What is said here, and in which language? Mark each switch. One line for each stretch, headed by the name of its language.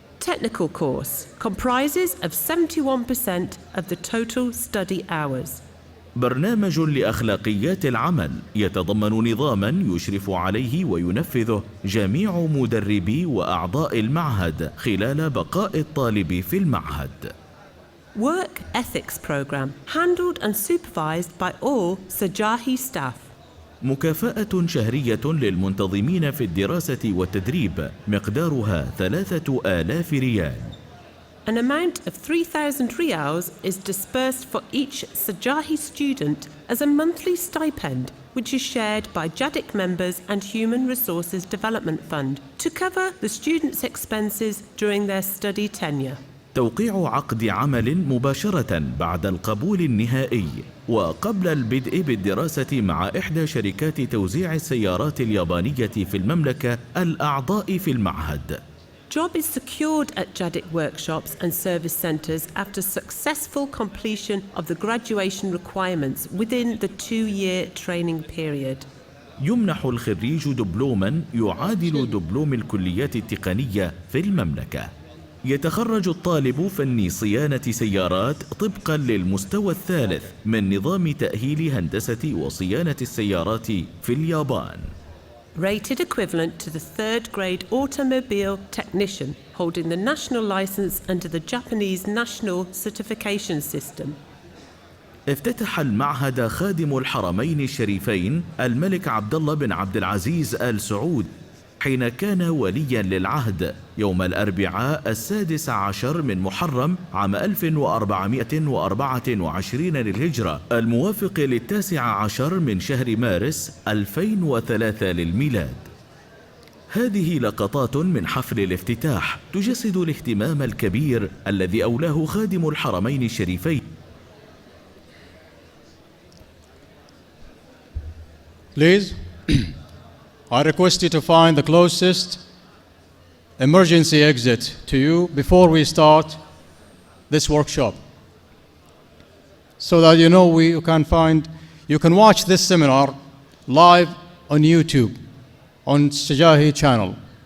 English: Technical course comprises of 71% of the total study hours.
Arabic: برنامج لأخلاقيات العمل يتضمن نظاماً يشرف عليه وينفذه جميع مدربي وأعضاء المعهد خلال بقاء الطالب في المعهد.
English: Work ethics program handled and supervised by all Sajahi staff.
Arabic: مكافأة شهرية للمنتظمين في الدراسة والتدريب مقدارها 3000 ريال.
English: An amount of 3,000 riyals is dispersed for each Sajahi student as a monthly stipend which is shared by JADIC members and Human Resources Development Fund to cover the students' expenses during their study tenure.
Arabic: توقيع عقد عمل مباشرة بعد القبول النهائي وقبل البدء بالدراسة مع إحدى شركات توزيع السيارات اليابانية في المملكة الأعضاء في المعهد.
English: Job is secured at JADIC workshops and service centres after successful completion of the graduation requirements within the 2-year training period.
Arabic: يمنح الخريج دبلوما يعادل دبلوم الكليات التقنية في المملكة. يتخرج الطالب فني صيانة سيارات طبقا للمستوى الثالث من نظام تأهيل هندسة وصيانة السيارات في اليابان.
English: Rated equivalent to the 3rd grade automobile technician holding the national license under the Japanese National Certification System.
Arabic: افتتح المعهد خادم الحرمين الشريفين الملك عبد الله بن عبد العزيز آل سعود حين كان وليا للعهد يوم الأربعاء 16 من محرم عام 1424 للهجرة الموافق 19 من شهر مارس 2003 للميلاد. هذه لقطات من حفل الافتتاح تجسد الاهتمام الكبير الذي أولاه خادم الحرمين الشريفين.
English: Please, I request you to find the closest emergency exit to you before we start this workshop, so that you know you can watch this seminar live on YouTube on Sajahi channel.